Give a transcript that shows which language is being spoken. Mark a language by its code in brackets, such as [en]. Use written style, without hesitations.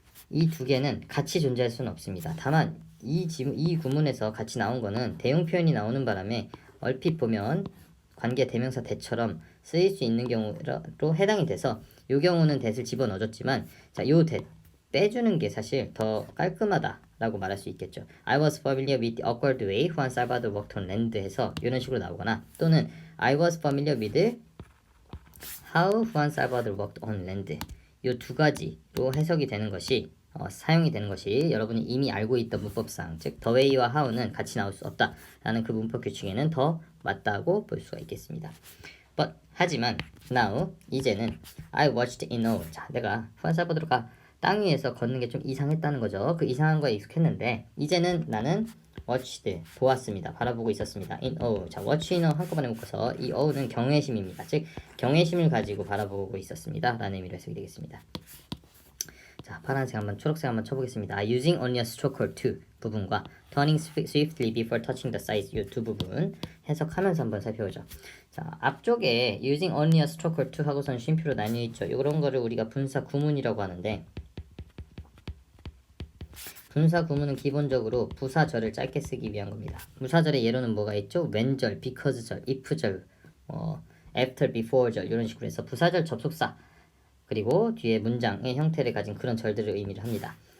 [ko] 이 두 개는 같이 존재할 수는 없습니다. 다만 이 구문에서 같이 나온 거는 대용 표현이 나오는 바람에 얼핏 보면 관계 대명사 that처럼 쓰일 수 있는 경우로 해당이 돼서 이 경우는 that을 집어넣어줬지만 자, 요 that 빼주는 게 사실 더 깔끔하다라고 말할 수 있겠죠. [en] I was familiar with the awkward way Juan Salvador walked on land [ko] 해서 이런 식으로 나오거나 또는 [en] I was familiar with how Juan Salvador walked on land [ko] 이 두 가지로 해석이 되는 것이 사용이 되는 것이 여러분이 이미 알고 있던 문법상, 즉 the way와 how는 같이 나올 수 없다라는 그 문법 규칙에는 더 맞다고 볼 수가 있겠습니다. [en] But 하지만 now 이제는 I watched in awe. [ko] 자, 내가 후안살바도르가 땅 위에서 걷는 게 좀 이상했다는 거죠. 그 이상한 거에 익숙했는데 이제는 나는 watched 보았습니다. 바라보고 있었습니다. in awe. 자, watch in awe 한꺼번에 묶어서 이 awe는 경외심입니다. 즉 경외심을 가지고 바라보고 있었습니다. 라는 의미로 해석이 되겠습니다. 자, 파란색 한번 초록색 한번 쳐보겠습니다. [en] Using only a stroke or two 부분과 turning swiftly before touching the sides [ko] 이 두 부분 해석하면서 한번 살펴보죠. 자, 앞쪽에 [en] using only a stroke or two [ko] 하고선 쉼표로 나뉘어 있죠. 이런 거를 우리가 분사 구문이라고 하는데 분사 구문은 기본적으로 부사절을 짧게 쓰기 위한 겁니다. 부사절의 예로는 뭐가 있죠? when절, because절, if절, after, before절 이런 식으로 해서 부사절 접속사 그리고 뒤에 문장의 형태를 가진 그런 절들을 의미를 합니다.